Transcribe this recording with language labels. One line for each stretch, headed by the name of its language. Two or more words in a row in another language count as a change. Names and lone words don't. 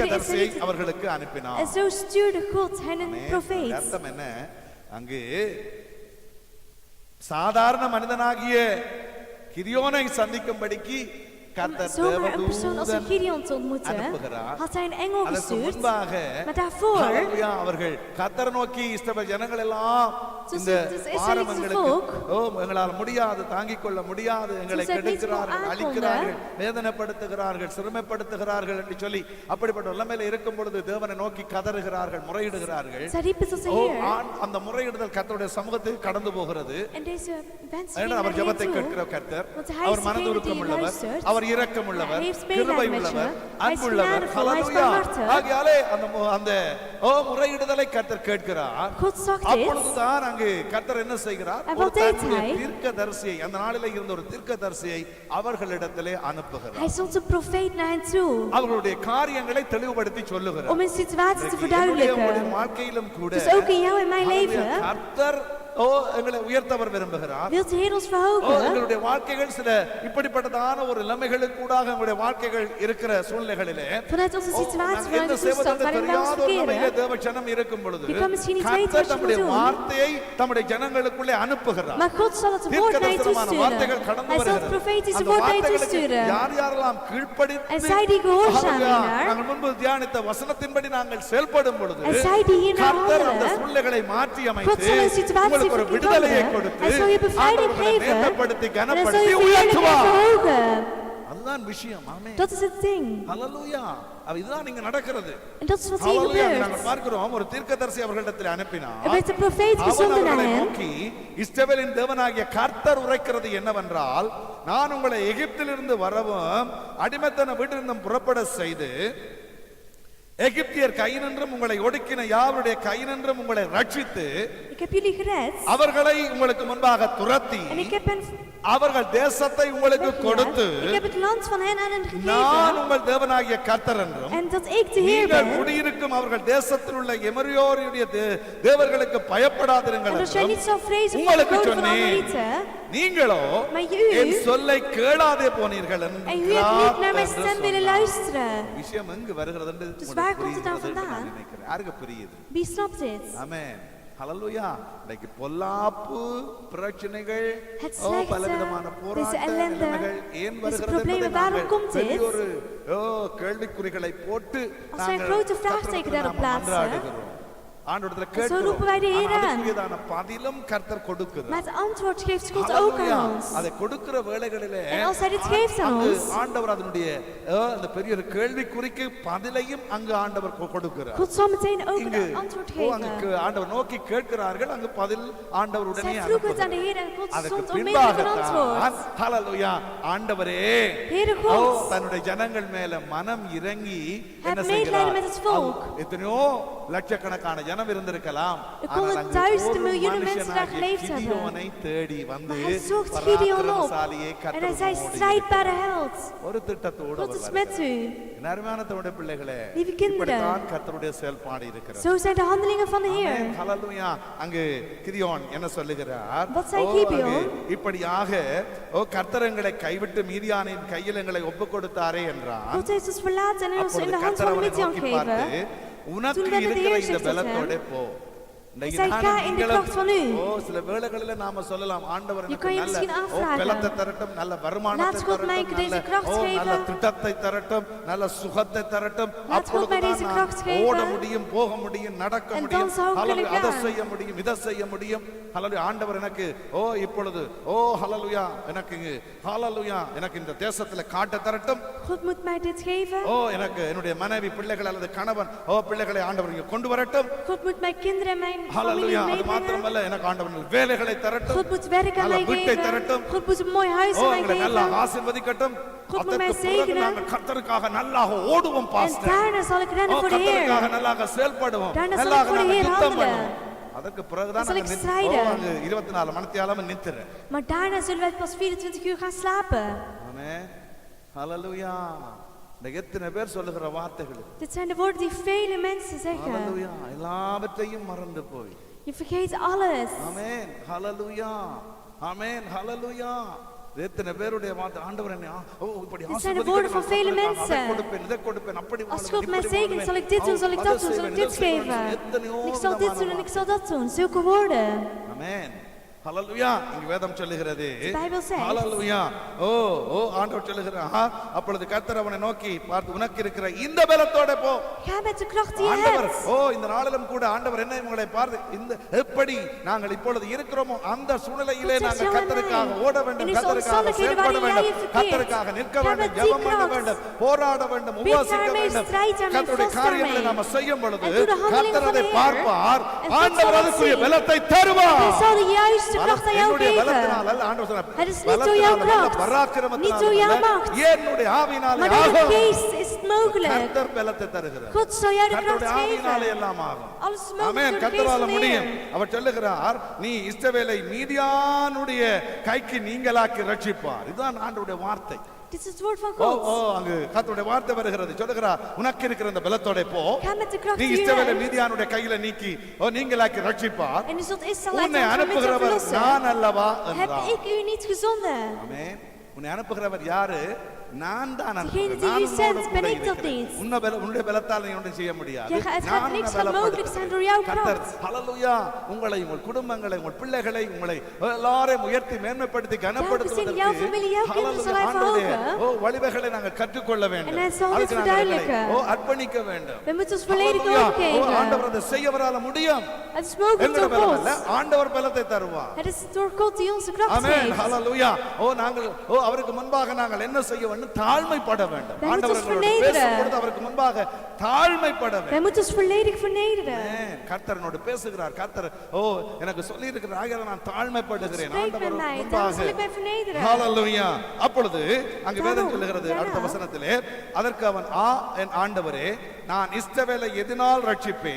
Tamil: தீர்க்கதரிசியை
Dutch: Israëlieten.
Tamil: அவர்களுக்கு அனுப்பினார்.
Dutch: En zo stuurde God hen een
Tamil: ஆமென்.
Dutch: profeet.
Tamil: அர்த்தம் என்ன? அங்கு சாதாரண மனிதனாகிய கிதியோனை சந்திக்கும்படிக்கு
Dutch: Om
Tamil: கர்த்தர்
Dutch: zomaar een persoon als een
Tamil: தேவதூதன்
Dutch: Gideon te ontmoeten,
Tamil: அனுப்புகிறார்.
Dutch: had hij een engel
Tamil: அதற்கு
Dutch: gestuurd.
Tamil: முன்பாக
Dutch: Maar daarvoor,
Tamil: ஹalleluya, அவர்கள் கர்த்தரை நோக்கி இஸ்ரவேல் ஜனங்கள் எல்லாம்
Dutch: Toen
Tamil: இந்த
Dutch: het Israëlitische
Tamil: பாரம் எங்களுக்கு
Dutch: volk,
Tamil: எங்களால் முடியாது, தாங்கிக் கொள்ள முடியாது, எங்களை
Dutch: Toen ze het niet
Tamil: கெடுக்கிறார்கள்,
Dutch: kon
Tamil: அழிக்கிறார்கள், வேதனைப்படுத்துகிறார்கள், சிறுமைப்படுத்துகிறார்கள் என்று சொல்லி அப்படிப்பட்ட நிலைமையில இருக்கும் பொழுது தேவனை நோக்கி கதறுகிறார்கள், முறையிடுகிறார்கள்.
Dutch: zij riepen tot de Heer.
Tamil: அந்த முறையிடுதல் கர்த்தருடைய சமூகத்துக்கு கடந்து போகிறது.
Dutch: En deze wens
Tamil: ஏனென்றால்
Dutch: ging
Tamil: அவர்
Dutch: naar de
Tamil: ஜெபத்தை
Dutch: Heer toe.
Tamil: கேட்கிற கர்த்தர்,
Dutch: Want hij is
Tamil: அவர்
Dutch: degene
Tamil: மனதுருக்கம்
Dutch: die
Tamil: உள்ளவர்,
Dutch: luistert.
Tamil: அவர்
Dutch: Hij
Tamil: இரக்கமுள்ளவர்,
Dutch: heeft medelijden
Tamil: கிருபை
Dutch: met je.
Tamil: உள்ளவர்,
Dutch: Hij is
Tamil: அன்புள்ளவர்.
Dutch: genadevol, hij is
Tamil: ஹalleluya.
Dutch: barmhartig.
Tamil: ஆகையாலே அந்த முறையிடுதலை கர்த்தர் கேட்கிறார்.
Dutch: God zag dit.
Tamil: அப்பொழுதுதான் அங்கு கர்த்தர் என்ன செய்கிறார்?
Dutch: En
Tamil: ஒரு
Dutch: wat deed
Tamil: தன்னுடைய
Dutch: hij?
Tamil: தீர்க்கதரிசியை, அந்த நாளிலே இருந்த ஒரு தீர்க்கதரிசியை அவர்களிடத்திலே அனுப்புகிறார்.
Dutch: Hij zond een profeet naar hen toe
Tamil: அவர்களுடைய காரியங்களை தெளிவுபடுத்தி சொல்லுகிறார்.
Dutch: om hun situatie te
Tamil: உங்களுடைய
Dutch: verduidelijken.
Tamil: வாழ்க்கையிலும் கூட
Dutch: Dus ook in jou en mijn leven
Tamil: கர்த்தர் எங்களை உயர்த்தவர் விரும்புகிறார்.
Dutch: wilt de Heer ons verhogen.
Tamil: எங்களுடைய வாழ்க்கைகள் சில இப்படிப்பட்டதான ஒரு நிலைமைகளுக்கூடாக எங்களுடைய வாழ்க்கைகள் இருக்கிற சூழ்நிலைகளிலே
Dutch: Vanuit onze situatie,
Tamil: என்ன
Dutch: vanuit de
Tamil: செய்வது
Dutch: toestand
Tamil: என்று
Dutch: waarin we ons
Tamil: தெரியாத ஒரு நிலையிலே
Dutch: verkeren.
Tamil: தேவஜனம் இருக்கும் பொழுது
Dutch: Je kan misschien niet weten wat
Tamil: கர்த்தர்
Dutch: je
Tamil: தம்முடைய
Dutch: moet doen.
Tamil: வார்த்தையை தம்முடைய ஜனங்களுக்குள்ளே அனுப்புகிறார்.
Dutch: Maar God zal het woord naar je
Tamil: தீர்க்கதரிசனமான வார்த்தைகள்
Dutch: toesturen.
Tamil: கடந்து
Dutch: Hij zal het
Tamil: வருகிறது.
Dutch: profetische
Tamil: அந்த
Dutch: woord naar je
Tamil: வார்த்தைகளுக்கு
Dutch: toesturen.
Tamil: யார் யாரெல்லாம் கீழ்ப்படிந்து
Dutch: En zij die gehoorzaam
Tamil: ஹalleluya,
Dutch: zijn,
Tamil: நாங்கள் முன்பு தியானித்த வசனத்தின்படி நாங்கள் செயல்படும் பொழுது
Dutch: En zij die hiernaar
Tamil: கர்த்தர் அந்த
Dutch: handelen,
Tamil: சூழ்நிலைகளை மாற்றி
Dutch: God
Tamil: அமைத்து
Dutch: zal een situatie
Tamil: உங்களுக்கு ஒரு விடுதலையை
Dutch: veranderen.
Tamil: கொடுத்து
Dutch: Hij zal je bevrijding
Tamil: ஆண்டவரை
Dutch: geven.
Tamil: மேன்மைப்படுத்தி
Dutch: En hij zal
Tamil: கனப்படுத்தி
Dutch: je verheerlijken en
Tamil: உயர்த்துவார்.
Dutch: verhogen.
Tamil: அதுதான் விஷயம். ஆமென்.
Dutch: Dat is het ding.
Tamil: ஹalleluya. இதுதான் நீங்க நடக்கிறது.
Dutch: En dat is wat hier
Tamil: ஹalleluya.
Dutch: gebeurt.
Tamil: நாங்கள் பார்க்கிறோம் ஒரு தீர்க்கதரிசி அவர்களிடத்தில் அனுப்பினார்.
Dutch: Er werd een profeet
Tamil: அவன்
Dutch: gezonden naar
Tamil: அவர்களை
Dutch: hen.
Tamil: நோக்கி இஸ்ரவேலின் தேவனாகிய கர்த்தர் உரைக்கிறது என்னவென்றால், நான் உங்களை எகிப்திலிருந்து வரவும் அடிமைத்தன வீட்டிலிருந்தும் புறப்பட செய்து எகிப்தியர் கையினின்றும் உங்களை ஒடுக்கின யாவருடைய கையினின்றும் உங்களை ரட்சித்து
Dutch: Ik heb jullie gered.
Tamil: அவர்களை உங்களுக்கு முன்பாக துரத்தி
Dutch: En ik heb hen
Tamil: அவர்கள் தேசத்தை உங்களுக்கு கொடுத்து
Dutch: weggejaagd. Ik heb het land van hen aan hen
Tamil: நான்
Dutch: gegeven.
Tamil: உங்கள் தேவனாகிய கர்த்தர் என்றும்
Dutch: En dat ik de Heer
Tamil: நீங்கள்
Dutch: ben.
Tamil: குடியிருக்கும் அவர்கள் தேசத்தில் உள்ள எமரியோருடைய தேவர்களுக்கு பயப்படாதிருங்கள்
Dutch: En dat jij
Tamil: என்றும்
Dutch: niet zou vrezen voor de
Tamil: உங்களுக்கு
Dutch: goden van
Tamil: சொன்னேன்.
Dutch: Amorieten.
Tamil: நீங்களோ
Dutch: Maar u,
Tamil: என் சொல்லை கேளாதே போனீர்கள்
Dutch: en u hebt niet naar mijn stem willen luisteren.
Tamil: விஷயம் எங்கு வருகிறது என்று
Dutch: Dus
Tamil: உங்களுக்கு
Dutch: waar komt het dan
Tamil: புரிகிறது என்று
Dutch: vandaan?
Tamil: நான் நினைக்கிறேன். யாருக்கு புரியுது?
Dutch: Wie snapt dit?
Tamil: ஆமென். ஹalleluya. இன்னைக்கு பொல்லாப்பு பிரச்சனைகள்
Dutch: Het slechte,
Tamil: பலவிதமான
Dutch: deze
Tamil: போராட்ட
Dutch: ellende,
Tamil: நிலைமைகள் ஏன்
Dutch: deze
Tamil: வருகிறது
Dutch: problemen,
Tamil: என்பதை
Dutch: waarom
Tamil: நாங்கள்
Dutch: komt dit?
Tamil: பெரிய ஒரு கேள்விக்குறிகளை போட்டு
Dutch: Als wij een grote vraagteken daarop plaatsen,
Tamil: மன்றாடுகிறோம். ஆண்டவரிடத்துல
Dutch: zo
Tamil: கேட்கிறோம்.
Dutch: roepen wij de Heer
Tamil: ஆனால்
Dutch: aan.
Tamil: அதுக்குரியதான பதிலும் கர்த்தர் கொடுக்கிறார்.
Dutch: Maar het antwoord geeft God ook Halleluja. aan ons.
Tamil: அதை கொடுக்கிற வேளைகளிலே
Dutch: En als hij dit geeft aan
Tamil: அங்கு
Dutch: ons,
Tamil: ஆண்டவர் அதனுடைய அந்த பெரிய ஒரு கேள்விக்குறிக்கு பதிலையும் அங்கு ஆண்டவர் கொடுக்கிறார்.
Dutch: God zal meteen ook
Tamil: இங்கு
Dutch: een antwoord
Tamil: அங்கு
Dutch: geven.
Tamil: ஆண்டவர் நோக்கி கேட்கிறார்கள், அங்கு பதில் ஆண்டவர் உடனே
Dutch: Zij vroegen het aan de
Tamil: அனுப்புகிறார்.
Dutch: Heer en God
Tamil: அதுக்கு
Dutch: stond onmiddellijk een
Tamil: பின்பாகத்தான்
Dutch: antwoord.
Tamil: ஹalleluya ஆண்டவரே
Dutch: Heere God,
Tamil: தன்னுடைய ஜனங்கள் மேல மனம் இறங்கி என்ன
Dutch: medelijden
Tamil: செய்கிறார்?
Dutch: met het volk.
Tamil: எத்தனையோ லட்சக்கணக்கான ஜனம் இருந்திருக்கலாம்.
Dutch: Er konden
Tamil: ஆனால் அங்கு
Dutch: duizenden
Tamil: ஒரு
Dutch: miljoenen mensen daar
Tamil: மனுஷனாகிய
Dutch: geleefd hebben.
Tamil: கிதியோனை தேடி வந்து
Dutch: Maar hij zocht Gideon op.
Tamil: பராக்கிரமசாலியை
Dutch: En
Tamil: கர்த்தர்
Dutch: hij zei,
Tamil: உன்னோடு
Dutch: strijdbare held.
Tamil: ஒரு திட்டத்தோடு
Dutch: God
Tamil: அவர்
Dutch: is
Tamil: வருகிறார்.
Dutch: met u.
Tamil: என் அருமையான தம்முடைய பிள்ளைகளே,
Dutch: Lieve kinderen.
Tamil: இப்படித்தான் கர்த்தருடைய செயல்பாடு இருக்கிறது.
Dutch: Zo zijn de handelingen van de
Tamil: ஆமென்.
Dutch: Heer.
Tamil: ஹalleluya. அங்கு கிதியோன் என்ன சொல்லுகிறார்?
Dutch: Wat zei
Tamil: ஓ,
Dutch: Gideon?
Tamil: அங்கு இப்படியாக கர்த்தர் எங்களை கைவிட்டு மீதியானின் கையில் எங்களை ஒப்புக் கொடுத்தாரே என்றார்.
Dutch: God heeft ons verlaten en ons in
Tamil: அப்பொழுது
Dutch: de hand
Tamil: கர்த்தர்
Dutch: van
Tamil: அவனை
Dutch: Midian
Tamil: நோக்கி பார்த்து,
Dutch: gegeven.
Tamil: உனக்கு
Dutch: Toen werd het
Tamil: இருக்கிற
Dutch: Heer
Tamil: இந்த
Dutch: gezegd tot
Tamil: பலத்தோட
Dutch: hem,
Tamil: போ. இன்னைக்கு
Dutch: Hij zei,
Tamil: நானும்
Dutch: "Ga in de
Tamil: நீங்களும்,
Dutch: kracht van u."
Tamil: சில வேளைகளில நாம சொல்லலாம், ஆண்டவர்
Dutch: Je
Tamil: எனக்கு
Dutch: kan je
Tamil: நல்ல
Dutch: misschien afvragen.
Tamil: பலத்தை தரட்டும், நல்ல வருமானத்தை
Dutch: Laat God mij
Tamil: தரட்டும்,
Dutch: deze
Tamil: நல்ல
Dutch: kracht
Tamil: நல்ல
Dutch: geven.
Tamil: திட்டத்தை தரட்டும், நல்ல சுகத்தை தரட்டும்.
Dutch: Laat God mij deze
Tamil: அப்பொழுதுதான்
Dutch: kracht
Tamil: நான் ஓட
Dutch: geven.
Tamil: முடியும், போக முடியும், நடக்க
Dutch: En
Tamil: முடியும்.
Dutch: dan zou ik
Tamil: ஹalleluya,
Dutch: kunnen
Tamil: அதை
Dutch: gaan.
Tamil: செய்ய முடியும், இதை செய்ய முடியும். ஹalleluya, ஆண்டவர் எனக்கு இப்பொழுது ஹalleluya எனக்கு ஹalleluya எனக்கு இந்த தேசத்துல காட்ட தரட்டும்.
Dutch: God moet mij dit geven.
Tamil: எனக்கு என்னுடைய மனைவி பிள்ளைகள் அல்லது கணவன் பிள்ளைகளை ஆண்டவர் இங்க கொண்டு வரட்டும்.
Dutch: God moet mijn kinderen en mijn familie
Tamil: ஹalleluya, அது
Dutch: meebrengen.
Tamil: மாத்திரமல்ல, எனக்கு ஆண்டவர் வேலைகளை தரட்டும்.
Dutch: God moet werk aan
Tamil: நல்ல
Dutch: mij
Tamil: வீட்டை
Dutch: geven.
Tamil: தரட்டும்.
Dutch: God moet een mooi huis aan mij
Tamil: எங்களை நல்லா
Dutch: geven.
Tamil: ஆசீர்வதிக்கட்டும்.
Dutch: God moet mij
Tamil: அதற்கு பிறகு
Dutch: zegenen.
Tamil: நாங்கள் கர்த்தருக்காக நல்லாக ஓடுவோம்
Dutch: En
Tamil: பாஸ்டர்.
Dutch: daarna zal ik rennen voor de
Tamil: கர்த்தருக்காக
Dutch: Heer.
Tamil: நல்லாக செயல்படுவோம்.
Dutch: Daarna zal ik
Tamil: நல்லாக
Dutch: voor de
Tamil: நாங்கள்
Dutch: Heer
Tamil: யுத்தம்
Dutch: handelen.
Tamil: பண்ணுவோம். அதற்கு பிறகுதான்
Dutch: Dan zal ik
Tamil: நாங்கள்
Dutch: strijden.
Tamil: 24 மணித்தியாலம் நித்திர.
Dutch: Maar daarna zullen wij pas 24 uur gaan slapen.
Tamil: ஆமென். ஹalleluya. இந்த எத்தனை பேர் சொல்லுகிற வார்த்தைகள்.
Dutch: Dit zijn de woorden die vele mensen zeggen.
Tamil: ஹalleluya. எல்லாவற்றையும் மறந்து போய்.
Dutch: Je vergeet alles.
Tamil: ஆமென். ஹalleluya. ஆமென். ஹalleluya. எத்தனை பேருடைய வார்த்தை, ஆண்டவர் என்னை இப்படி
Dutch: Dit zijn de woorden van vele
Tamil: அதை
Dutch: mensen.
Tamil: கொடுப்பேன், இதை கொடுப்பேன், அப்படி
Dutch: Als
Tamil: வாழ்வேன்,
Dutch: God mij
Tamil: இப்படி
Dutch: zegent,
Tamil: வாழ்வேன்.
Dutch: zal ik dit doen, zal ik dat doen, zal ik dit geven. En ik zal dit doen en ik zal dat doen. Zulke woorden.
Tamil: ஆமென். ஹalleluya. இங்க வேதம் சொல்லுகிறது,
English: The Bible says.
Tamil: ஹalleluya. ஆண்டவர் சொல்லுகிறார், அப்பொழுது கர்த்தர் அவனை நோக்கி பார்த்து, உனக்கு இருக்கிற இந்த பலத்தோட போ.
Dutch: Ga met de kracht die je
Tamil: ஆண்டவர்
Dutch: hebt.
Tamil: இந்த நாளிலும் கூட ஆண்டவர் என்ன உங்களை பார்த்து, இந்த எப்படி நாங்கள் இப்பொழுது இருக்கிறோமோ அந்த சூழ்நிலையிலே
English: God says,
Tamil: நாங்கள்
Dutch: "Jou en
Tamil: கர்த்தருக்காக
Dutch: mij."
Tamil: ஓட
Dutch: In
Tamil: வேண்டும்,
Dutch: deze
Tamil: கர்த்தருக்காக
Dutch: omstandigheden
Tamil: செயல்பட
Dutch: waarin jij
Tamil: வேண்டும்,
Dutch: je verkeert.
Tamil: கர்த்தருக்காக நிற்க
Dutch: Ga
Tamil: வேண்டும்,
Dutch: met die
Tamil: ஜெபம் பண்ண
Dutch: kracht.
Tamil: வேண்டும், போராட வேண்டும்,
Dutch: Bid
Tamil: உபவாசிக்க
Dutch: daarmee,
Tamil: வேண்டும்.
Dutch: strijd daarmee,
Tamil: கர்த்தருடைய
Dutch: vast
Tamil: காரியங்களை
Dutch: daarmee.
Tamil: நாம செய்யும் பொழுது
Dutch: En doe de handeling
Tamil: கர்த்தர்
Dutch: van
Tamil: அதை
Dutch: de Heer.
Tamil: பார்ப்பார்.
Dutch: En
Tamil: ஆண்டவர் அதுக்குரிய பலத்தை தருவார்.
Dutch: Hij zal de juiste kracht aan jou
Tamil: என்னுடைய
Dutch: geven.
Tamil: பலத்தினால் அல்ல, ஆண்டவர் சொன்னார்,
Dutch: Het is niet door jouw
Tamil: பலத்தினால் அல்ல,
Dutch: kracht,
Tamil: பராக்கிரமத்தினால்
Dutch: niet door jouw
Tamil: அல்ல,
Dutch: macht,
Tamil: என்னுடைய ஆவியினாலே
Dutch: maar door de
Tamil: ஆகும்.
Dutch: geest is het mogelijk.
Tamil: கர்த்தர் பலத்தை தருகிறார்.
Dutch: God zal jou de kracht
Tamil: கர்த்தருடைய ஆவியினாலே
Dutch: geven.
Tamil: எல்லாம் ஆகும்.
Dutch: Alles is mogelijk
Tamil: ஆமென்.
Dutch: door de geest
Tamil: கர்த்தரால
Dutch: van de
Tamil: முடியும்.
Dutch: Heer.
Tamil: அவர் சொல்லுகிறார், நீ இஸ்ரவேலை மீதியானுடைய கைக்கு நீங்களாக்கி ரட்சிப்பார். இதுதான் ஆண்டவருடைய வார்த்தை.
Dutch: Dit is het woord van
Tamil: ஓ
Dutch: God.
Tamil: ஓ அங்கு கர்த்தருடைய வார்த்தை வருகிறது. சொல்லுகிறார், உனக்கு இருக்கிற அந்த பலத்தோட போ,
Dutch: Ga met de kracht
Tamil: நீ
Dutch: die u
Tamil: இஸ்ரவேலை
Dutch: hebt.
Tamil: மீதியானுடைய கையில நீக்கி நீங்களாக்கி ரட்சிப்பார்.
Dutch: En u zult Israël uit
Tamil: உன்னை
Dutch: de hand van Midian
Tamil: அனுப்புகிறவர்
Dutch: verlossen.
Tamil: நான் அல்லவா
Dutch: Heb
Tamil: என்றார்.
Dutch: ik u niet gezonden?
Tamil: ஆமென். உன்னை அனுப்புகிறவர் யாரு? நான் தான்
Dutch: Degene
Tamil: அனுப்புகிறேன்.
Dutch: die
Tamil: நான்
Dutch: u
Tamil: உன்னோடு
Dutch: zendt,
Tamil: கூட
Dutch: ben ik dat
Tamil: இருக்கிறேன்.
Dutch: niet.
Tamil: உன்னுடைய பலத்தால் நீ ஒன்றும் செய்ய முடியாது.
Dutch: Ja, het gaat
Tamil: நான்
Dutch: niks
Tamil: உன்னை
Dutch: van mogelijk zijn door jouw
Tamil: கர்த்தர்
Dutch: kracht.
Tamil: ஹல்லேலூயா உங்களை, உங்கள் குடும்பங்களை, உங்கள் பிள்ளைகளை, உங்களை எல்லாரையும் உயர்த்தி மேன்மைப்படுத்தி
Dutch: Telkens in jouw
Tamil: கனப்படுத்துவதற்கு
Dutch: familie, jouw kinderen zal hij
Tamil: ஆண்டவருடைய
Dutch: verhogen.
Tamil: வழிவகைகளை நாங்கள் கற்றுக்கொள்ள
Dutch: En
Tamil: வேண்டும்.
Dutch: hij zal dit
Tamil: அதுக்கு நாங்கள் எங்களை,
Dutch: verduidelijken.
Tamil: அர்ப்பணிக்க வேண்டும்.
Dutch: We moeten ons volledig
Tamil: ஹல்லேலூயா.
Dutch: overgeven.
Tamil: ஆண்டவர் அதை செய்யவரால முடியும்.
Dutch: Het is mogelijk
Tamil: எங்களோட
Dutch: door
Tamil: பலம்
Dutch: God.
Tamil: அல்ல, ஆண்டவர் பலத்தை தருவார்.
Dutch: Het is door God die onze kracht
Tamil: ஆமென்.
Dutch: geeft.
Tamil: ஹல்லேலூயா. நாங்கள் அவருக்கு முன்பாக நாங்கள் என்ன செய்ய வேண்டும்? தாழ்மைப்பட வேண்டும்.
Dutch: Wij moeten ons
Tamil: ஆண்டவர் எங்களோடு
Dutch: vernederen.
Tamil: பேசும்பொழுது அவருக்கு முன்பாக தாழ்மைப்பட வேண்டும்.
Dutch: Wij moeten ons volledig vernederen.
Tamil: ஆமென். கர்த்தர் என்னோடு பேசுகிறார். கர்த்தர் எனக்கு சொல்லி இருக்கிறார், ஆகையால் நான் தாழ்மைப்படுகிறேன்.
Dutch: Spreek met
Tamil: ஆண்டவர்
Dutch: mij,
Tamil: முன்பாக.
Dutch: daarom zal ik mij vernederen.
Tamil: ஹல்லேலூயா. அப்பொழுது அங்கே வேதம்
Dutch: Daarom,
Tamil: சொல்லுகிறது அடுத்த
Dutch: daarna.
Tamil: வசனத்திலே, அதற்கு அவன், என் ஆண்டவரே, நான் இஸ்ரவேலை எதனால் ரட்சிப்பேன்?